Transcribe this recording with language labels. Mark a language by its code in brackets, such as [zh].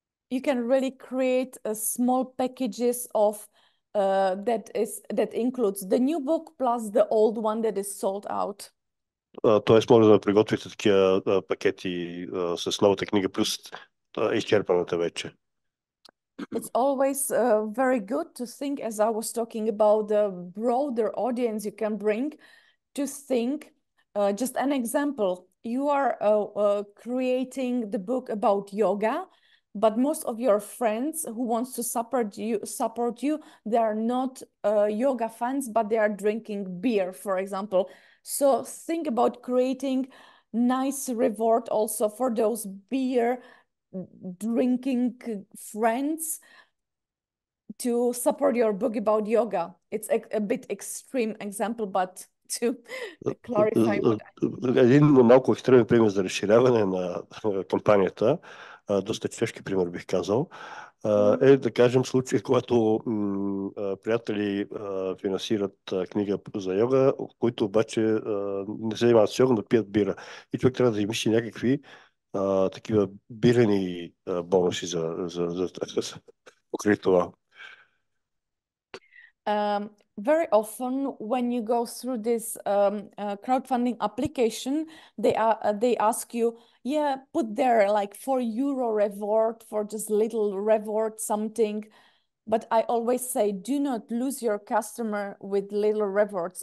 [en] You can really create small packages of that includes the new book plus the old one that is sold out. [bg] Тоест, може да приготвите такива пакети с новата книга плюс изчерпаната вече. [en] It's always very good to think, as I was talking about the broader audience you can bring, to think, just an example, you are creating the book about yoga, but most of your friends who wants to support you, they are not yoga fans, but they are drinking beer, for example. So think about creating nice reward also for those beer drinking friends to support your book about yoga. It's a bit extreme example, but to clarify what [bg] Един малко екстремен пример за разширяване на кампанията, доста чешки пример бих казал, е да кажем случай, когато приятели финансират книга за йога, които обаче не се занимават с йога, но пият бира. И човек трябва да измисли някакви такива бирени бонуси за покрити това. [en] Very often when you go through this crowdfunding application, they ask you, yeah, put there like €4 reward for just little reward something. But I always say, do not lose your customer with little rewards.